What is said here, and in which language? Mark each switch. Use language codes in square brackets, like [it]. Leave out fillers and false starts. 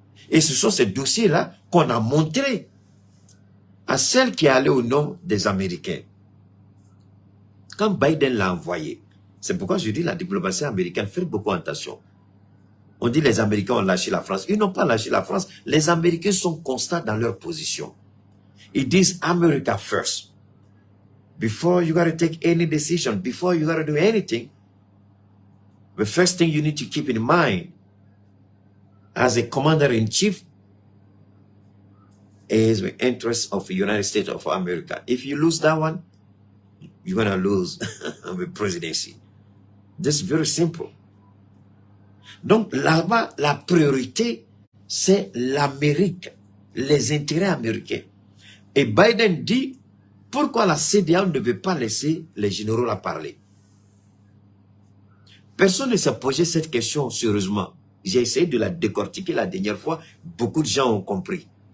[fr] Et ce sont ces dossiers-là qu'on a montrés à celle qui est allée au nom des Américains. Quand Biden l'a envoyé, c'est pourquoi je dis la diplomatie américaine, fait beaucoup attention. On dit les Américains ont lâché la France. Ils n'ont pas lâché la France. Les Américains sont constants dans leur position. Ils disent [en] America first. Before you got to take any decision, before you got to do anything, the first thing you need to keep in mind as a commander-in-chief is the interest of the United States of America. If you lose that one, you're going to lose the presidency. This is very simple. [fr] Donc là-bas, la priorité, c'est l'Amérique, les intérêts américains. Et Biden dit, pourquoi la CEDEAO ne veut pas laisser les généraux la parler? Personne ne s'est posé cette question sérieusement. J'ai essayé de la décortiquer la dernière fois, beaucoup de gens ont compris.